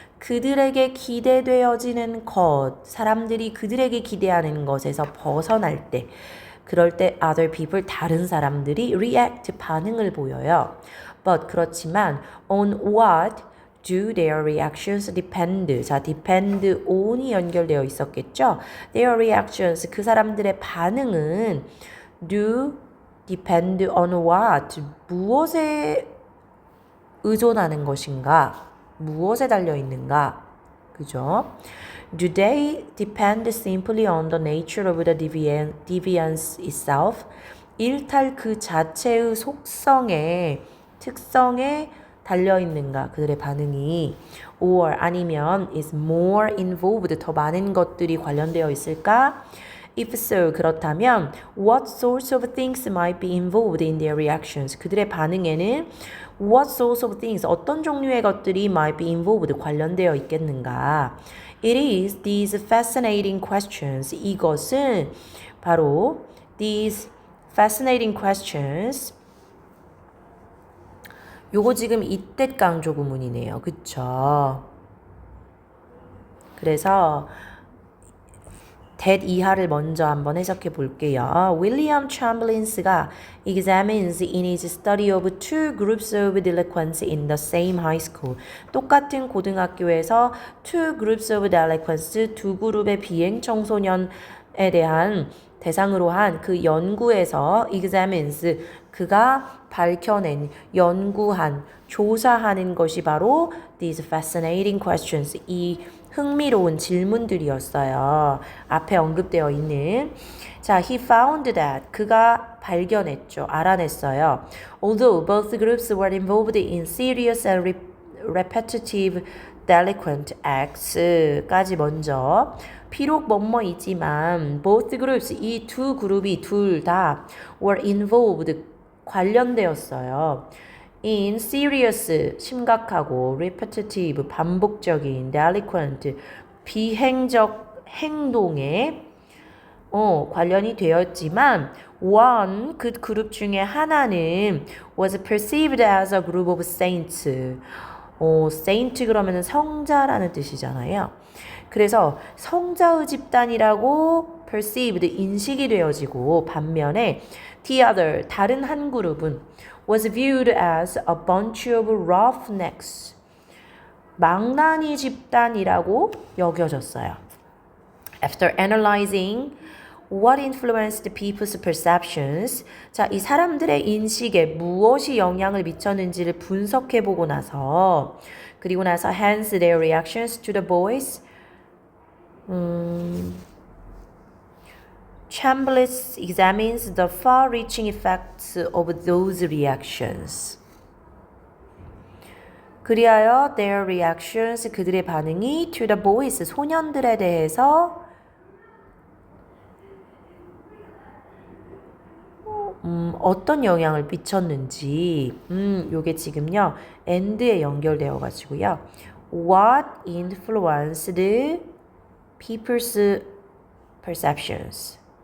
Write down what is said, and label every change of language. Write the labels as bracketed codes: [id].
[ko] 그들에게 기대되어지는 것, 사람들이 그들에게 기대하는 것에서 벗어날 때, 그럴 때 [en] other people, [ko] 다른 사람들이 [en] react, [ko] 반응을 보여요. [en] But [ko] 그렇지만 [en] on what do their reactions depend? [ko] 자, depend on이 연결되어 있었겠죠? [en] Their reactions, [ko] 그 사람들의 반응은 [en] do depend on what? [ko] 무엇에 의존하는 것인가? 무엇에 달려 있는가? 그죠? [en] Do they depend simply on the nature of the deviance itself? [ko] 일탈 그 자체의 속성에, 특성에 달려있는가? 그들의 반응이. [en] Or [ko] 아니면 [en] is more involved, [ko] 더 많은 것들이 관련되어 있을까? [en] If so, 그렇다면 what sorts of things might be involved in their reactions? [ko] 그들의 반응에는 [en] what sorts of things, [ko] 어떤 종류의 것들이 [en] might be involved, [ko] 관련되어 있겠는가? [en] It is these fascinating questions. [ko] 이것은 바로 [en] these fascinating questions. [ko] 요거 지금 이때 강조 구문이네요. 그쵸? 그래서 that 이하를 먼저 한번 해석해 볼게요. [en] William Chamblins가 examines in his study of two groups of delinquents in the same high school. [ko] 똑같은 고등학교에서 [en] two groups of delinquents, [ko] 두 그룹의 비행 청소년에 대한 대상으로 한 그 연구에서 examines, 그가 밝혀낸, 연구한, 조사하는 것이 바로 [en] these fascinating questions, [ko] 이 흥미로운 질문들이었어요. 앞에 언급되어 있는. [en] 자, he found that, [ko] 그가 발견했죠. 알아냈어요. [en] Although both groups were involved in serious and repetitive delinquent acts까지 [ko] 먼저, 비록 뭐뭐이지만 [en] both groups, [ko] 이 두 그룹이 둘 다 [en] were involved, [ko] 관련되었어요. [en] in serious, [ko] 심각하고 [en] repetitive, [ko] 반복적인 [en] delinquent, [ko] 비행적 행동에 관련이 되었지만 [en] one, [ko] 그 그룹 중에 하나는 [en] was perceived as a group of saints. [ko] saint 그러면은 성자라는 뜻이잖아요. 그래서 성자의 집단이라고 [en] perceived, [ko] 인식이 되어지고, 반면에 [en] the other, [ko] 다른 한 그룹은 [en] was viewed as a bunch of roughnecks, [ko] 망나니 집단이라고 여겨졌어요. [en] After analyzing what influenced people's perceptions, [ko] 자, 이 사람들의 인식에 무엇이 영향을 미쳤는지를 분석해보고 나서, 그리고 나서 [en] hence their reactions to the boys, Chambliss examines the far-reaching effects of those reactions. [ko] 그리하여 [en] their reactions, [ko] 그들의 반응이 [en] to the boys, [ko] 소년들에 대해서 어떤 영향을 미쳤는지, 요게 지금요 and에 연결되어 가지고요. [en] What influenced people's perceptions?